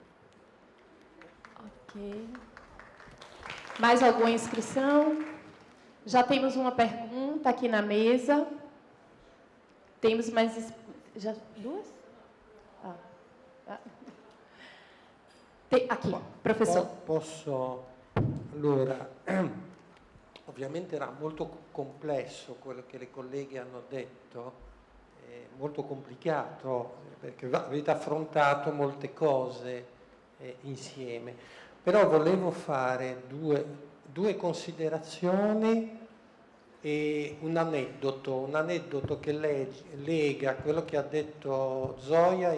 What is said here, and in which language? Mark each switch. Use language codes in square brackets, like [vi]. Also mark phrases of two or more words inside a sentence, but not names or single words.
[pt] Ok. Mais alguma inscrição? Já temos uma pergunta aqui na mesa. Temos mais... Já, duas? Aqui, professor. Posso... [it] Allora, ovviamente era molto complesso quello che le colleghe hanno detto, molto complicato, perché avete affrontato molte cose insieme. Però volevo fare due considerazioni e un aneddoto che lega quello che ha detto Zoya